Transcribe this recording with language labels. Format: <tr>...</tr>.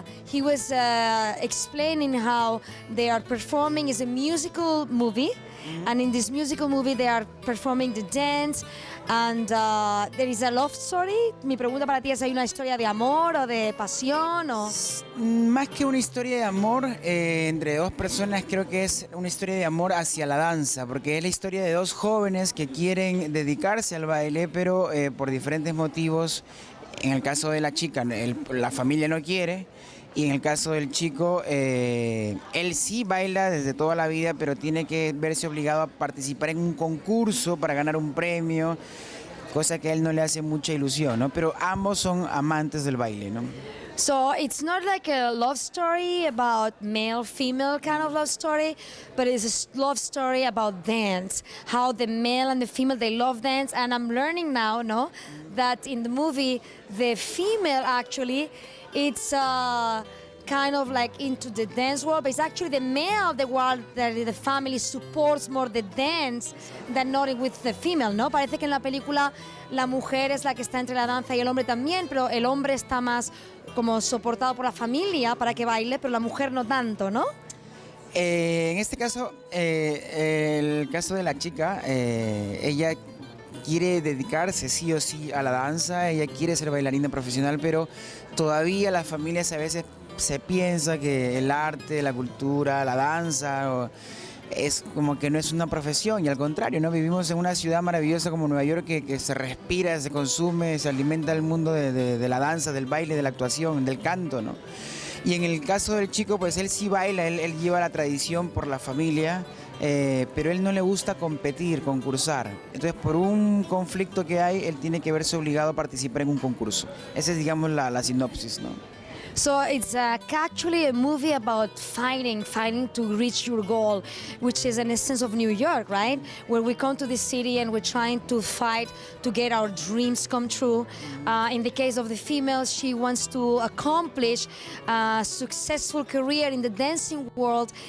<en>He was explaining how they are performing as a musical movie, and in this musical movie they are performing the dance, and there is a love story.</en> <es>Mi pregunta para ti es, ¿hay una historia de amor o de pasión? O... Más que una historia de amor entre dos personas, creo que es una historia de amor hacia la danza, porque es la historia de dos jóvenes que quieren dedicarse al baile, pero por diferentes motivos. En el caso de la chica, la familia no quiere, y en el caso del chico, él sí baila desde toda la vida, pero tiene que verse obligado a participar en un concurso para ganar un premio, cosa que a él no le hace mucha ilusión, ¿no? Pero ambos son amantes del baile, ¿no?</es> <en>So it's not like a love story about male-female kind of love story, but it's a love story about dance, how the male and the female, they love dance. And I'm learning now, no, that in the movie, the female actually, it's kind of like into the dance world, but it's actually the male, the world that the family supports more the dance than not with the female, ¿no?</en> <es>Parece que en la película la mujer es la que está entre la danza y el hombre también, pero el hombre está más como soportado por la familia para que baile, pero la mujer no tanto, ¿no? En este caso, el caso de la chica, ella quiere dedicarse sí o sí a la danza, ella quiere ser bailarina profesional, pero todavía las familias a veces se piensa que el arte, la cultura, la danza es como que no es una profesión, y al contrario, ¿no? Vivimos en una ciudad maravillosa como Nueva York que se respira, se consume, se alimenta el mundo de la danza, del baile, de la actuación, del canto, ¿no? Y en el caso del chico, pues él sí baila, él lleva la tradición por la familia, pero él no le gusta competir, concursar. Entonces, por un conflicto que hay, él tiene que verse obligado a participar en un concurso. Esa es, digamos, la sinopsis, ¿no?</es> <en>So it's actually a movie about fighting to reach your goal, which is an essence of New York, right? Where we come to the city and we're trying to fight to get our dreams come true. In the case of the female, she wants to accomplish a successful career in the dancing world.</en>